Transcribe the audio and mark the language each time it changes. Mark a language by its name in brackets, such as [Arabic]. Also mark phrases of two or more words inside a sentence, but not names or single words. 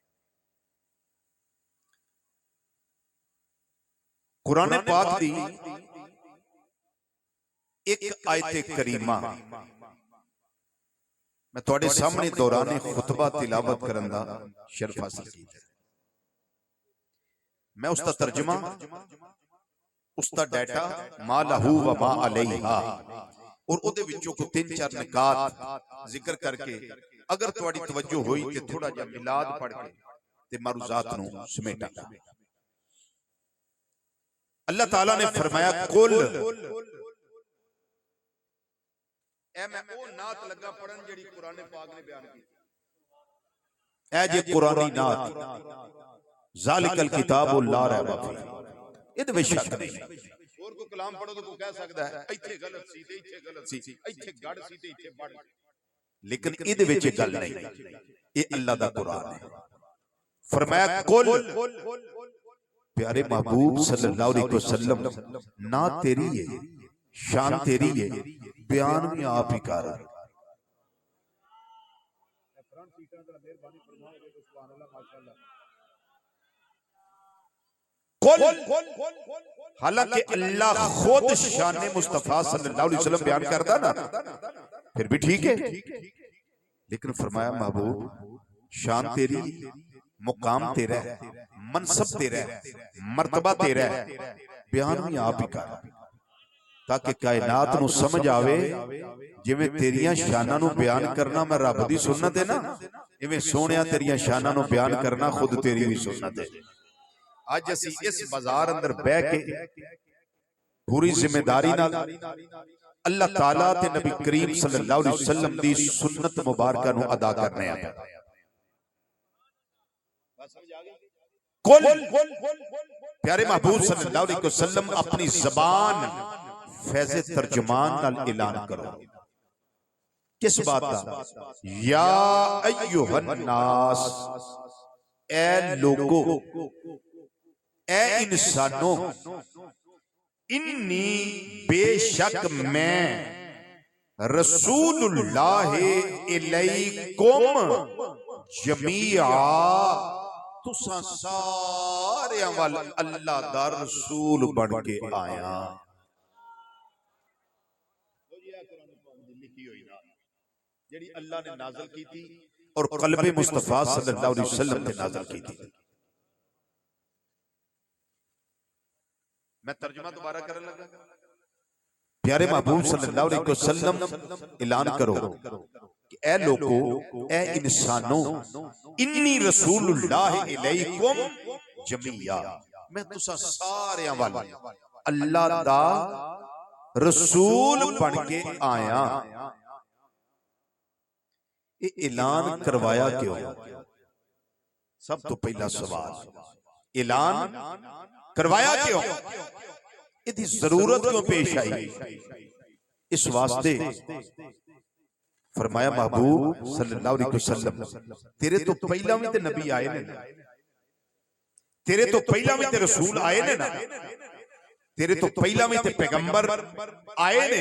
[Punjabi] قرآن پاک دی اک آیت کریمہ میں تہاڈے سامنے دورانِ خطبہ تلاوت کرن دا شرف حاصل کیتا. میں اس کا ترجمہ، اس کا ڈاٹا [Arabic] ما له و ما عليها [Punjabi] اور اوہدے وچوں کو 3-4 نکات ذکر کر کے اگر تہاڈی توجہ ہوئی تے تھوڑا جیہا میلاد پڑھ کے تے معروضات نوں سمیٹاں گا. اللہ تعالیٰ نے فرمایا قل، ایہہ میں او نعت لگا پڑھن جیہڑی قرآن پاک نے بیان کی. ایہہ جے قرآنی نعت [Arabic] ذلك الكتاب لا ريب فيه, [Punjabi] ایہدے وچ شک نہیں. اور کوئی کلام پڑھو تو کوئی کہہ سکدا ہے ایتھے غلط سی تے ایتھے غلط سی، ایتھے گڑ سی تے ایتھے بڑ، لیکن ایہدے وچ گل نہیں. یہ اللہ دا قرآن ہے۔ فرمایا قل، پیارے محبوب [Arabic] صلى الله عليه وسلم, [Urdu] نا تیری ہے، شان تیری ہے، بیان بھی آپ ہی کر. حالانکہ اللہ خود شان مصطفیٰ [Arabic] صلى الله عليه وسلم [Urdu] بیان کرتا نا، پھر بھی ٹھیک ہے, [Punjabi] لیکن فرمایا محبوب شان تیری، مقام تیرا ہے، منصب تیرا ہے، مرتبہ تیرا ہے، بیان بھی آپ ہی کر، تاکہ کائنات نوں سمجھ آوے جویں تیریاں شاناں نوں بیان کرنا میں رب دی سنت ہے نا، ایویں سوہنیا تیریاں شاناں نوں بیان کرنا خود تیری بھی سنت ہے. اج اسی اس بازار اندر بہہ کے پوری ذمہ داری نال اللہ تعالیٰ تے نبی کریم [Arabic] صلى الله عليه وسلم [Punjabi] دی سنت مبارک نوں ادا کرنے آں. قل، پیارے محبوب [Arabic] صلى الله عليه وسلم [Punjabi] اپنی زبان فیضِ ترجمان نال اعلان کرو. [Urdu] کس بات کا? [Arabic] يا أيها الناس, [Punjabi] اے لوگو، اے انسانوں، انی بیشک میں [Arabic] رسول الله إليكم جميعا, [Punjabi] تساں سارے ول اللہ دا رسول بن کے آیا. [Urdu] جیہڑی اللہ نے نازل کی تھی اور قلبِ مصطفیٰ [Arabic] صلى الله عليه وسلم [Urdu] نے نازل کی تھی. [Punjabi] میں ترجمہ دوبارہ کرنے لگا. پیارے محبوب [Arabic] صلى الله عليه وسلم [Punjabi] اعلان کرو کہ اے لوگو، اے انسانوں, [Arabic] إني رسول الله إليكم جميعا, [Punjabi] میں تساں سارے ول اللہ دا رسول بن کے آیا. [Urdu] یہ اعلان کروایا کیوں? [Punjabi] سب توں پہلا سوال، اعلان کروایا کیوں? [Urdu] اس کی ضرورت کیوں پیش آئی؟ اس واسطے فرمایا محبوب [Arabic] صلى الله عليه وسلم, [Punjabi] تیرے توں پہلا بھی تے نبی آئے نے، تیرے توں پہلا بھی تے رسول آئے نے نا، تیرے توں پہلا بھی تے پیغمبر آئے نے.